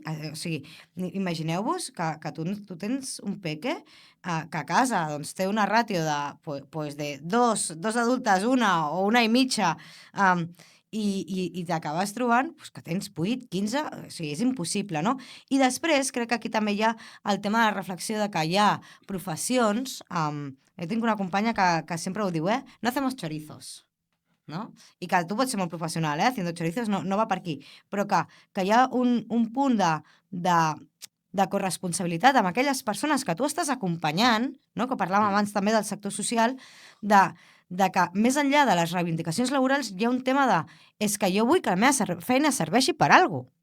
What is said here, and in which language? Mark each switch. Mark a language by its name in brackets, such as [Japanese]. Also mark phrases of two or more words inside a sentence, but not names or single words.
[Catalan] O sigui, imagineu-vos que tu tens un peque que a casa doncs, té una ràtio de dos adultes, una o una i mitja, i t'acabes trobant que tens 8, 15, o sigui, és impossible, no? I després crec que aquí també hi ha el tema de la reflexió de que hi ha professions, jo tinc una companya que sempre ho diu, [Spanish] no hacemos chorizos, [Catalan] no? I que tu pots ser molt professional, [Spanish] haciendo chorizos [Catalan] no va per aquí, però que hi ha un punt de corresponsabilitat amb aquelles persones que tu estàs acompanyant, no? Que parlàvem abans també del sector social, de que més enllà de les reivindicacions laborals hi ha un tema és que jo vull que la meva feina serveixi per alguna cosa.